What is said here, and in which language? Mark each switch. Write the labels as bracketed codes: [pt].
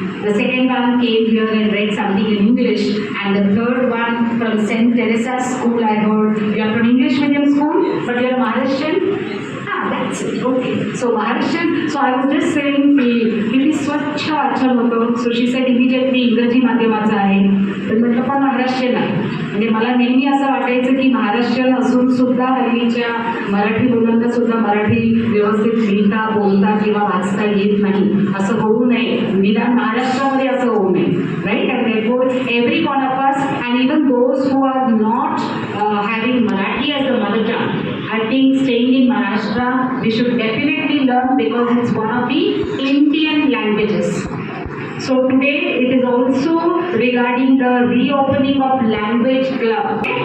[en] The second one came here and read something in English. And the third one from St. Teresa's School, I heard. You are from English medium school, but you are Maharashtrian. That's it. Okay. So Maharashtrian. So I was just saying, [mr] किती स्वच्छ वाचन होतं. [en] So she said immediately [mr] इंग्रजी माध्यमाचं आहे. तर म्हटलं पण महाराष्ट्रीयन आहे. म्हणजे मला नेहमी असं वाटायचं की महाराष्ट्रीयन असून सुद्धा हल्लीच्या मराठी मुलांना सुद्धा मराठी व्यवस्थित लिहिता बोलता किंवा वाचता येत नाही. असं होऊ नये. निदान महाराष्ट्रामध्ये असं होऊ नये. [en] Right? And therefore every one of us and even those who are not having Marathi as the mother tongue, I think staying in Maharashtra, we should definitely learn because it's one of the Indian languages. So today it is also regarding the reopening of language club.